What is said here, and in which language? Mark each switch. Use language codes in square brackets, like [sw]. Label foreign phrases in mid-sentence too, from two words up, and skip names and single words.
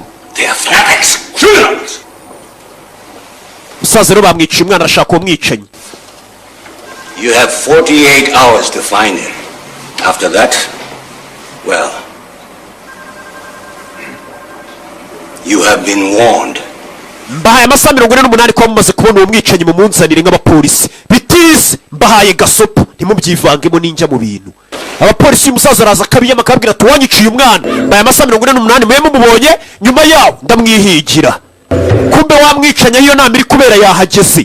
[en] They are fanatics. Criminals. [rw] Musaza rero bamwiciye umwana arashaka uwo mwicanyi. [en] You have 48 hours to find him. After that, well, you have been warned. [rw] Mbahaye amasaha 48 kuba mumaze kubona uwo mwicanyi mu munzanire nk'abapolisi. Bitize mbahaye gasopo ntimubyivangemo ninjya mu bintu. Abapolisi uyu musaza araza akabiyama akabwira ati wanyiciye umwana. Mbahaye amasaha 48 mwe mumubonye nyuma yawo ndamwihigira. Kumbe wamwicanya iyo nama iri kubera yahageze.